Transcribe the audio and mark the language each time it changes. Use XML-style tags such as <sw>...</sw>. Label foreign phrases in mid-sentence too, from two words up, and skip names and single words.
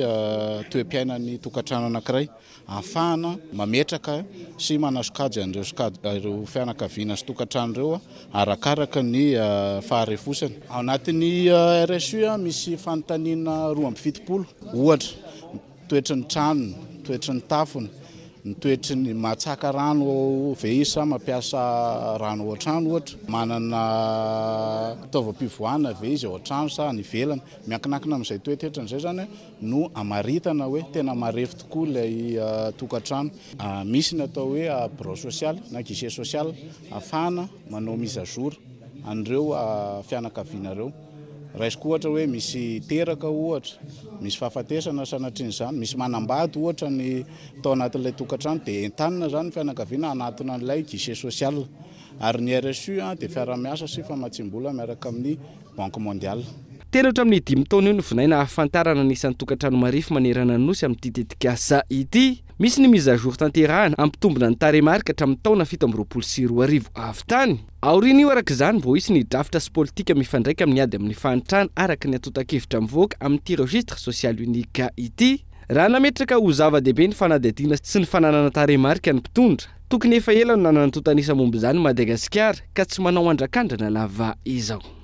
<mg>toem-piainan'ny tokantrano anankiray ahafahana mametraka sy manasokajy an'ireo fianakaviana sy tokantrano ireo arakaraka ny faharefosany ao anatin'ny RSU misy fanontaniana 270 ohatra toetry ny tranony toetry ny tafony ny toetry ny matsaka rano veisa mampiasa rano ao an-trano ohatra manana fitaovam-pivoahana ve izy ao an-trano sa ny ivelany miankinakina amin'izay toetetra n'izay zany no amaritana hoe tena marefo tokoa ilay tokantrano misy ny atao hoe</mg> <fr>bureau social</fr> <mg>na</mg> <fr>guichet social</fr> <mg>ahafahana manao</mg> <fr>mise à jour</fr> <mg>an'ireo fianakaviana ireo raisiko ohatra hoe misy teraka ohatra misy fahafatesana sanatrian'izany misy manambady ohatra ny tao anatin'ilay tokantrano dia entanina zany fianakaviana anatona an'ilay</mg> <fr>guichet social</fr> <mg>ary ny RSU dia fiara-miasa sy famatsiam-bola miaraka amin'ny</mg> <fr>banque mondiale</fr> <mg>telatra amin'ny 5 taona io no vinaina ahafantarana nisan'ny tokantrano marefo manerana nosy amin'ity tetikasa ity misy ny</mg> <fr>mise à jour</fr> <mg>tanterahana ampitombona ny taremarika hatramin'ny taona 7 avy tany aoriana io araka izany vao isy ny drafitra sy politika mifandraika amin'ny ady amin'ny fanitrana araka ny atotan-kevitra mivoaka amin'ity</mg> <fr>registre social unique</fr> <mg>ity raha nametraka ho zava-dehibe ny fanadihadiana sy ny fananana taremarika ny mpitondra tokony efa ela no nanana totanisa momba izany Madagasikara ka tsy manao andrakandrana lava izao</mg>